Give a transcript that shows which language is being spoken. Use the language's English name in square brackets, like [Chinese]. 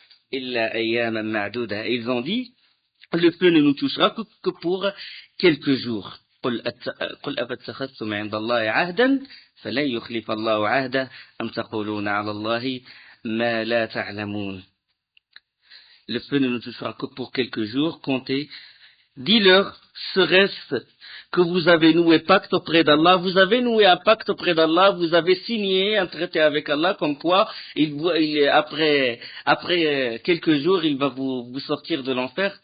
[French] Ils ont dit, le feu ne nous touchera que pour quelques jours. [Arabic] قل أفتخذتم عند الله عهدا فلن يخلف الله عهده أم تقولون على الله ما لا تعلمون. [French] Le feu ne nous touchera que pour quelques jours, comptez. Dis-leur, serait-ce que vous avez noué pacte auprès d'Allah, vous avez noué un pacte auprès d'Allah, vous avez signé un traité avec Allah, comme quoi, après quelques jours, il va vous sortir de l'enfer.